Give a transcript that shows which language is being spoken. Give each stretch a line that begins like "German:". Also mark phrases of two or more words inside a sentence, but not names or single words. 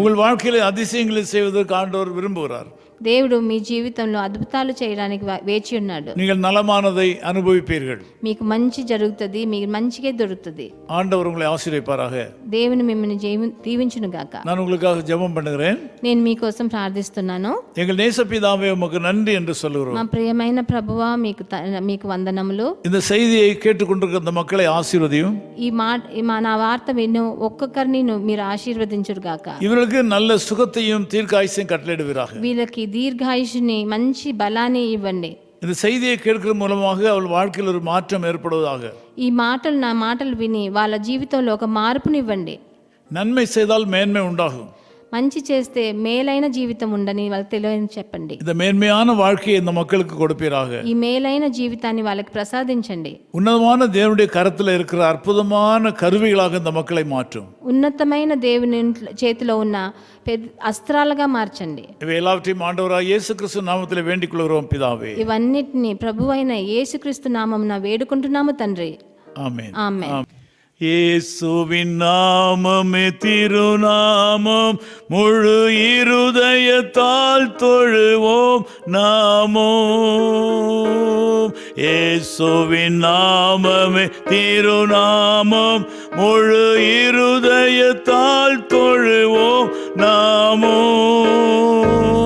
Tamil: உங்கள் வாழ்க்கையில அதிசயங்களை செய்வதற்கு ஆண்டவர் விரும்புகிறார்.
Telugu: దేవుడు మీ జీవితంలో అద్భుతాలు చేయడానికి వేచి ఉన్నాడు.
Tamil: நீங்கள் நலமானதை அனுபவிப்பீர்கள்.
Telugu: మీకు మంచి జరుగుతుంది, మీకు మంచిగా దొరుకుతుంది.
Tamil: ஆண்டவர் உங்களை ஆசீர்வதிப்பாராக.
Telugu: దేవుని మిమ్మల్ని దీవించును గాక.
Tamil: நான் உங்களுக்காக ஜெபம் பண்ணுகிறேன்.
Telugu: నేను మీకోసం ప్రార్థిస్తున్నాను.
Tamil: எங்கள் நேசபிதாவே உமக்கு நன்றி என்று சொல்லுகிறோம்.
Telugu: మా ప్రియమైన ప్రభువా మీకు వందనములు.
Tamil: இந்த செய்தியை கேட்டுக்கொண்டிருக்கிற இந்த மக்களை ஆசீர்வதியும்.
Telugu: నా వార్త విను ఒక్కొక్కరిని మీరు ఆశీర్వదించురు గాక.
Tamil: இவர்களுக்கு நல்ல சுகத்தையும் தீர்க்காயுசையும் கட்டளையிடுவீராக.
Telugu: వీళ్ళకి దీర్ఘాయుషుని మంచి బలాన్ని ఇవ్వండి.
Tamil: இந்த செய்தியை கேட்கிற மூலமாக அவள் வாழ்க்கையில் ஒரு மாற்றம் ஏற்படுவதாக.
Telugu: నా మాటలు విని వాళ్ళ జీవితంలో ఒక మార్పునివ్వండి.
Tamil: நன்மை செய்தால் மேன்மை உண்டாகும்.
Telugu: మంచి చేస్తే మేలైన జీవితం ఉండని వాళ్ళకి తెలియని చెప్పండి.
Tamil: இந்த மேன்மையான வாழ்க்கையை இந்த மக்களுக்கு கொடுப்பீராக.
Telugu: ఈ మేలైన జీవితాన్ని వాళ్ళకి ప్రసాదించండి.
Tamil: ఉన్నతமான தேவனுடைய கரத்தில் இருக்கிற அற்புதமான கருவிகளாக இந்த மக்களை மாற்றும்.
Telugu: ఉన్నతమైన దేవుని చేతిలో ఉన్న అస్త్రాలుగా మార్చండి.
Tamil: இவை எல்லாவற்றையும் ஆண்டவராக இயேசு கிறிஸ்து நாமத்தில் வேண்டிக் கொள்கிறோம் பிதாவே.
Telugu: ఇవన్నిటిని ప్రభువైన యేసుక్రీస్తు నామమున వేడుకుంటున్నాము తండ్రి.
Tamil: ஆமென்.
Telugu: ఆమేన్.
Tamil: இயேசுவின் நாமமே திருநாமம், முழு இருதயத்தால் தொழுவோம் நாமம். இயேசுவின் நாமமே திருநாமம், முழு இருதயத்தால் தொழுவோம் நாமம்.